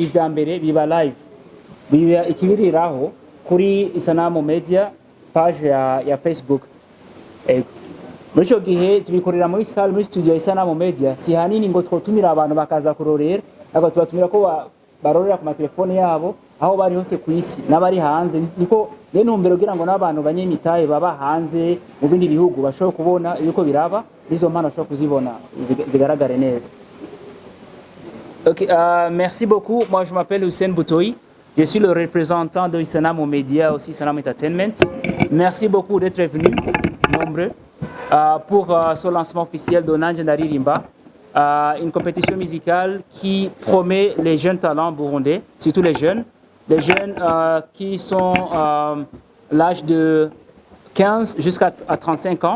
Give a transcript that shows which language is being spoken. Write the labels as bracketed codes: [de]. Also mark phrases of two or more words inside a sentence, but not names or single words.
[rn] vya mbere biba live biba ikibiriraho kuri Isanamu Media page ya Facebook muri ico gihe tubikorera muri salle muri studio Isanamu Media si hanini ngo twotumira abantu bakaza kurorera ariko tubatumira ko barorera ku matelefone yabo aho bari hose ku isi n'abari hanze niko ntumbero kugira ngo n'abantu banyemitaye baba hanze mu bindi bihugu bashobora kubona yuko biraba nizo mpano bashobora kuzibona zigaragare neza. [fr] Merci beaucoup. Moi je m'appelle Hussein Boutoui. Je suis le représentant de Isanamu Media, aussi Isanamu Entertainment. Merci beaucoup d'être venus, nombreux, pour ce lancement officiel de Nanjye Ndaririmba, une compétition musicale qui promet les jeunes talents burundais, surtout les jeunes qui sont l'âge de 15 jusqu'à 35 ans.